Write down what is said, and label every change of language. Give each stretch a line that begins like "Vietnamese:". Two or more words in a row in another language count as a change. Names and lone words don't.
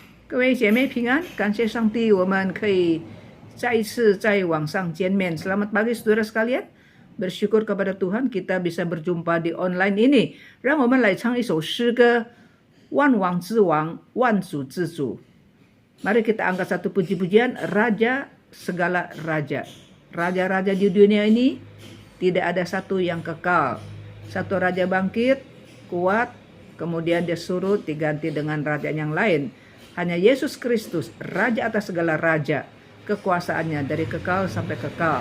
Chinese: 各位姐妹平安，感谢上帝，我们可以再一次在网上见面.
Indonesian: Selamat pagi saudara sekalian. Bersyukur kepada Tuhan kita bisa berjumpa di online ini.
Chinese: 让我们来唱一首诗歌，万王之王，万主之主。
Indonesian: Mari kita angkat satu puji-pujian, Raja segala raja. Raja-raja di dunia ini tidak ada satu yang kekal. Satu raja bangkit, kuat, kemudian dia surut, diganti dengan raja yang lain. Hanya Yesus Kristus, Raja atas segala raja, kekuasaannya dari kekal sampai kekal.